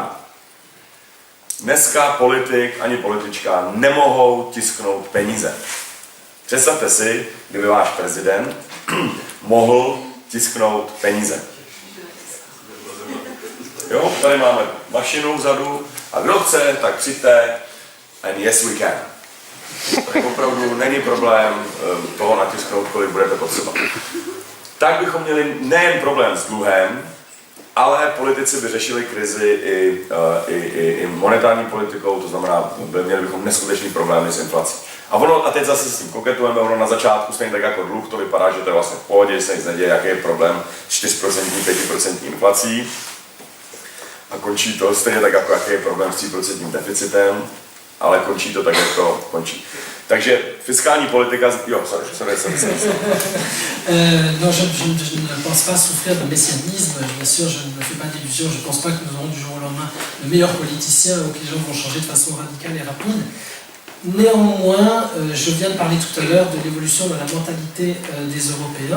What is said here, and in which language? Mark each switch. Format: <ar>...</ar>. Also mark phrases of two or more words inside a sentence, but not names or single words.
<cs>Dneska politik ani politička nemohou tisknout peníze. Představte si, kdyby váš prezident mohl tisknout peníze. Jo, tady máme mašinu vzadu a kdo chce, tak přijďte</cs> <en>and yes we can.</en> <cs>Tak opravdu není problém toho natisknout, kolik budete potřeba. Tak bychom měli nejen problém s dluhem, ale politici by řešili krizi i monetární politikou, to znamená, měli bychom neskutečný problémy s inflací. A teď zase s tím koketujeme, ono na začátku stejně tak jako dluh, to vypadá, že to je vlastně v pohodě, že se nic neděje, jaký je problém s 4%, 5% inflací. A končí to stejně tak jako jaký je problém s 3% deficitem, ale končí to tak, jak to končí. Takže fiskální politika... Jo, sorry.</cs> <fr>Non, je ne pense pas souffrir de messianisme. Bien sûr, je ne me fais pas d'illusions. Je ne pense pas que nous aurons du jour au lendemain le meilleur politicien ou que les gens vont changer de façon radicale et rapide. Néanmoins, je viens de parler tout à l'heure de l'évolution de la mentalité des Européens.</fr>